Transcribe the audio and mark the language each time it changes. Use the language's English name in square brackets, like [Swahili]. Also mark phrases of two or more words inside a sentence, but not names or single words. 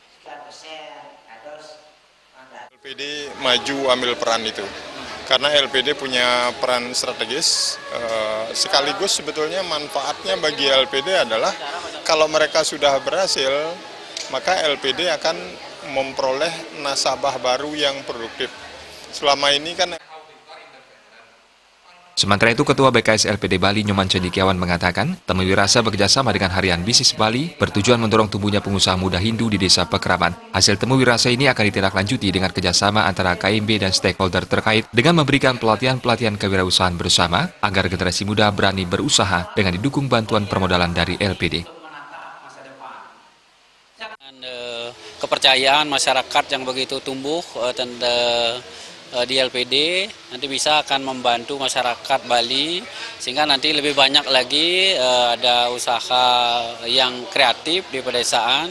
[Indonesian] LPD maju ambil peran itu, karena LPD punya peran strategis, sekaligus sebetulnya manfaatnya bagi LPD adalah kalau mereka sudah berhasil, maka LPD akan memperoleh nasabah baru yang produktif. Selama ini kan... Sementara itu, Ketua BKS LPD Bali Nyoman Cendikiawan mengatakan, temu wirasa bekerjasama dengan Harian Bisnis Bali bertujuan mendorong tumbuhnya pengusaha muda Hindu di desa Pekraman. Hasil temu wirasa ini akan ditindaklanjuti dengan kerjasama antara KMB dan stakeholder terkait dengan memberikan pelatihan-pelatihan kewirausahaan bersama agar generasi muda berani berusaha dengan didukung bantuan permodalan dari LPD. Kepercayaan masyarakat yang begitu tumbuh di LPD nanti bisa akan membantu masyarakat Bali sehingga nanti lebih banyak lagi ada usaha yang kreatif di pedesaan.